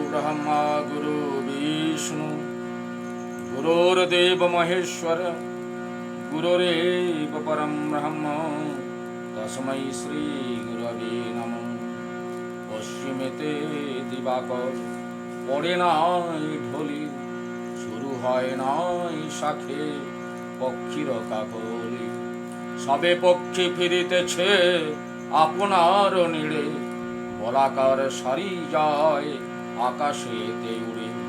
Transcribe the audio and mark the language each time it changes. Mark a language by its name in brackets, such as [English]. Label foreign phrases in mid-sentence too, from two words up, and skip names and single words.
[Sanskrit] ब्रह्मा गुरु विष्णु गुरुर्देव महेश्वर गुरुरेव परम ब्रह्म तस्मै श्री गुरवे नमः। [Bangla] পশ্চিমেতে দিবাকর পড়ে নাই ঢলি, শুরু হয় নাই শাখে পক্ষীর কাকলি। সবে পক্ষী ফিরিতেছে আপনার নীড়ে, বলাকার সারি যায় আকাশেতে উড়ে।